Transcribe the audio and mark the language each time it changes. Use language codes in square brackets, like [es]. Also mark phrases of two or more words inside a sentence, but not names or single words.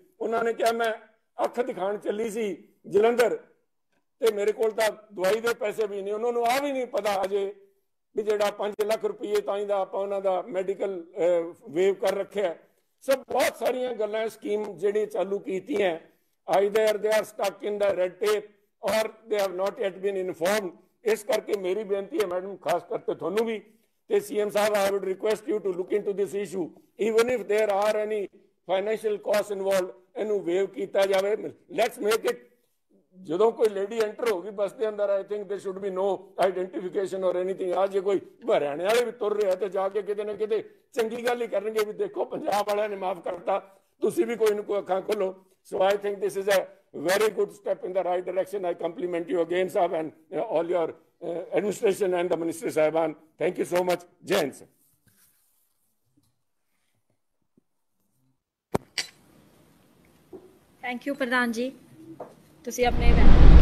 [pa] ਉਹਨਾਂ ਨੇ ਕਿਹਾ ਮੈਂ ਅੱਖ ਦਿਖਾਣ ਚੱਲੀ ਸੀ ਜਲੰਧਰ ਤੇ ਮੇਰੇ ਕੋਲ ਤਾਂ ਦਵਾਈ ਦੇ ਪੈਸੇ ਵੀ ਨਹੀਂ, ਉਹਨਾਂ ਨੂੰ ਆ ਵੀ ਨਹੀਂ ਪਤਾ ਅਜੇ ਵੀ ਜਿਹੜਾ 5 ਲੱਖ ਰੁਪਏ ਤਾਈਂ ਦਾ ਆਪਾਂ ਉਹਨਾਂ ਦਾ [en] medical waive [pa] ਕਰ ਰੱਖਿਆ। ਸਭ ਬਹੁਤ ਸਾਰੀਆਂ ਗੱਲਾਂ ਸਕੀਮ ਜਿਹੜੀ ਚਾਲੂ ਕੀਤੀਆਂ, [en] either they are stuck in the red tape or they have not yet been informed. [pa] ਇਸ ਕਰਕੇ ਮੇਰੀ ਬੇਨਤੀ ਹੈ ਮੈਡਮ, ਖਾਸ ਕਰਕੇ ਤੁਹਾਨੂੰ ਵੀ ਤੇ CM ਸਾਹਿਬ, [en] I would request you to look into this issue, even if there are any financial costs involved, [pa] ਇਹਨੂੰ ਵੇਵ ਕੀਤਾ ਜਾਵੇ। [en] let's make it, [pa] ਜਦੋਂ ਕੋਈ ਲੇਡੀ ਐਂਟਰ ਹੋਗੀ ਬੱਸ ਦੇ ਅੰਦਰ, [en] I think there should be no identification or anything। [pa] ਆ ਜੇ ਕੋਈ ਹਰਿਆਣੇ ਵਾਲੇ ਵੀ ਤੁਰ ਰਿਹਾ ਤੇ ਜਾ ਕੇ ਕਿਤੇ ਨਾ ਕਿਤੇ ਚੰਗੀ ਗੱਲ ਹੀ ਕਰਨਗੇ ਵੀ ਦੇਖੋ ਪੰਜਾਬ ਵਾਲਿਆਂ ਨੇ ਮਾਫ ਕਰਤਾ, ਤੁਸੀਂ ਵੀ ਕੋਈ ਨਾ ਕੋਈ ਅੱਖਾਂ ਖੋਲੋ। [en] So I think this is a very good step in the right direction। I compliment you again, Sahab, and all your administration and the Minister Sahiban. Thank you so much. Jai Hind, sir. Thank you, Pradhan ji. [pa] ਤੁਸੀਂ ਆਪਣੇ